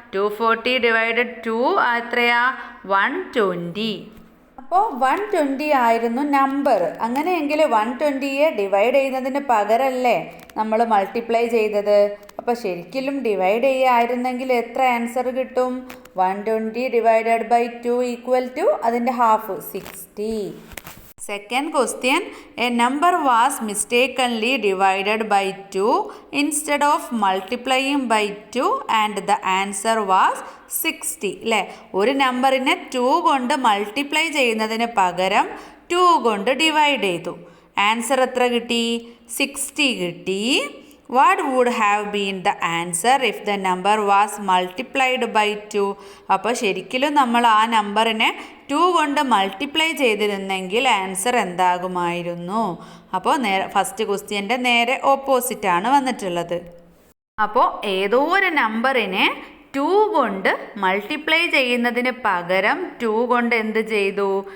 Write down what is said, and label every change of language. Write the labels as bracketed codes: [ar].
[ml] 240 divided 2 എത്രയാ? 120. അപ്പോൾ 120 ആയിരുന്നു നമ്പർ. അങ്ങനെയെങ്കിൽ 120യെ ഡിവൈഡ് ചെയ്യുന്നതിന് പകരമല്ലേ നമ്മൾ മൾട്ടിപ്ലൈ ചെയ്തത്? അപ്പോൾ ശരിക്കും ഡിവൈഡ് ചെയ്യുകയായിരുന്നെങ്കിൽ എത്ര ആൻസർ കിട്ടും? 120 ഡിവൈഡഡ് ബൈ 2 ഈക്വൽ ടു അതിൻ്റെ half 60. [en] Second question, a number was mistakenly divided by 2 instead of multiplying by 2 and the answer was 60. [ml] അല്ലേ, ഒരു നമ്പറിനെ 2 കൊണ്ട് മൾട്ടിപ്ലൈ ചെയ്യുന്നതിന് പകരം 2 കൊണ്ട് ഡിവൈഡ് ചെയ്തു. ആൻസർ എത്ര കിട്ടി? 60 കിട്ടി. [en] What would have been the answer if the number was multiplied by 2? [ml] അപ്പോൾ ശരിക്കും നമ്മൾ ആ നമ്പറിനെ 2 കൊണ്ട് മൾട്ടിപ്ലൈ ചെയ്തിരുന്നെങ്കിൽ ആൻസർ എന്താകുമായിരുന്നു? അപ്പോൾ ഫസ്റ്റ് ക്വസ്റ്റ്യൻ്റെ നേരെ ഓപ്പോസിറ്റാണ് വന്നിട്ടുള്ളത്. അപ്പോൾ ഏതോ ഒരു നമ്പറിനെ 2 കൊണ്ട് മൾട്ടിപ്ലൈ ചെയ്യുന്നതിന് പകരം 2 കൊണ്ട് എന്ത് ചെയ്തു?